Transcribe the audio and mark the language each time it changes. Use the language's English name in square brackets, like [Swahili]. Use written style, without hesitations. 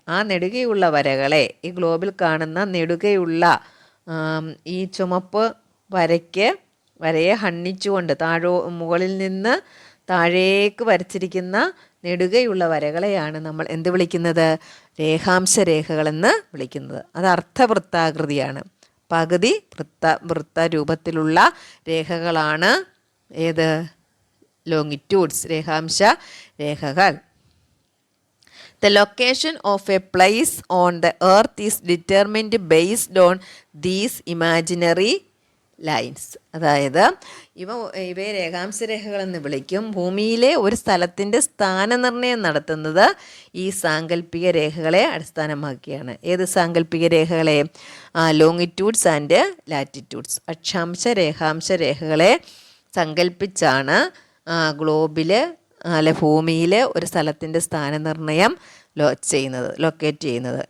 [Malayalam] ആ നെടുകയുള്ള വരകളെ ഈ ഗ്ലോബിൽ കാണുന്ന നെടുകയുള്ള ഈ ചുമപ്പ് വരയെ ഹണ്ണിച്ചുകൊണ്ട് മുകളിൽ നിന്ന് താഴേക്ക് വരച്ചിരിക്കുന്ന നെടുകയുള്ള വരകളെയാണ് നമ്മൾ എന്ത് വിളിക്കുന്നത്? രേഖാംശ രേഖകളെന്ന് വിളിക്കുന്നത്. അത് അർദ്ധവൃത്താകൃതിയാണ്. പകുതി വൃത്ത രൂപത്തിലുള്ള രേഖകളാണ് ഏത്? ലോങ്ങിറ്റ്യൂഡ്സ്, രേഖാംശ രേഖകൾ. [English] The location of a place on the earth is determined based on these imaginary lines. [Malayalam] അതായത് ഇവയെ രേഖാംശ രേഖകളെന്ന് വിളിക്കും. ഭൂമിയിലെ ഒരു സ്ഥലത്തിൻ്റെ സ്ഥാനനിർണ്ണയം നടത്തുന്നത് ഈ സാങ്കല്പിക രേഖകളെ അടിസ്ഥാനമാക്കിയാണ്. ഏത് സാങ്കല്പിക രേഖകളെ? [English] Longitudes and latitudes. [Malayalam] അക്ഷാംശ രേഖാംശ രേഖകളെ സങ്കല്പിച്ചാണ് ഗ്ലോബിൽ ഭൂമിയിൽ ഒരു സ്ഥലത്തിൻ്റെ സ്ഥാനനിർണ്ണയം ലൊക്കേറ്റ് ചെയ്യുന്നത്.